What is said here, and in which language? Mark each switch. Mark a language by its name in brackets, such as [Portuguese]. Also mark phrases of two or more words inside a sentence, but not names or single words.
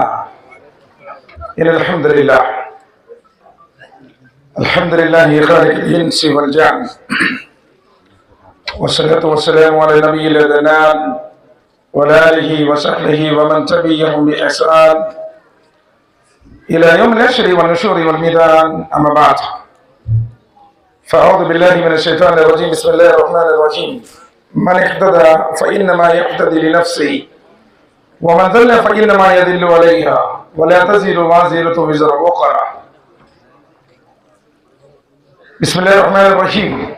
[Arabic] الحمد لله الحمد لله خالق الإنس والجان والصلاة والسلام على نبي العدنان وعلى آله وصحبه ومن تبعهم بإحسان إلى يوم الحشر والنشور والميزان. أما بعد. فأعوذ بالله من الشيطان الرجيم. بسم الله الرحمن الرحيم. من اهتدى فإنما يهتدي لنفسه ومن ضل فإنما يضل عليها ولا تزر وازرة وزر أخرى. بسم الله الرحمن الرحيم.